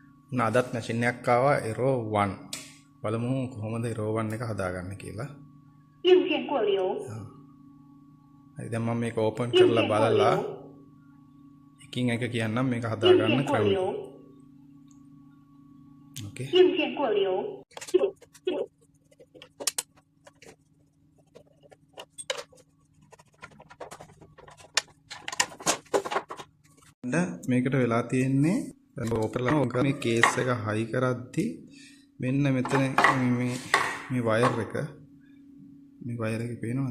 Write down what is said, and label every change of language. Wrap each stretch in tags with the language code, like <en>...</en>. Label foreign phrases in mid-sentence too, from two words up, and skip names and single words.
<si>අදත් මැෂින් එකක් ආවා error 1. බලමු කොහොමද error 1 එක හදාගන්නේ කියලා.</si> <zh>硬件过流，</zh> <si>හරි දැන් මම මේක ඕපන්</si> <zh>硬</zh> <si>කරලා</si> <zh>件过</zh> <si>බලලා</si> <zh>流，</zh> <si>එකින් එක කියන්නම් මේක</si> <zh>硬</zh> <si>හදාගන්න</si> <zh>件过</zh> <si>ක්‍රමය.</si> <zh>流，</zh> <si>ඕකේ.</si> <zh>硬件过流，</zh> <si>මේකට වෙලා තියෙන්නේ ඕපන්ලා ඔකනේ කේස් එක හයි කරද්දි මෙන්න මෙතන මේ වයර් එක පේනවා.</si>